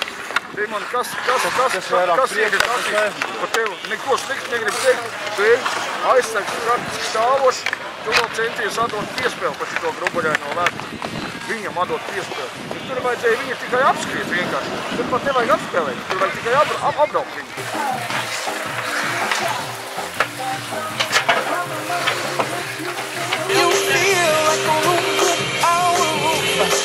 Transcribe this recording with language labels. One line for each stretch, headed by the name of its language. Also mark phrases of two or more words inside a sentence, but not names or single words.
Latvian: Man kas iegribu par tevi, neko slikti negribu teikt. Tu aizsargs praktiski stāvošs, tu vēl centies atdot piespēli par šito grubuļaino ledu. Viņam atdot piespēli. Tur vajadzēja viņu tikai apskriet vienkārši. Tur pat nevajag apspēlēt, tur vajag tikai apbraukt viņu.
English: You feel like a room without a roof.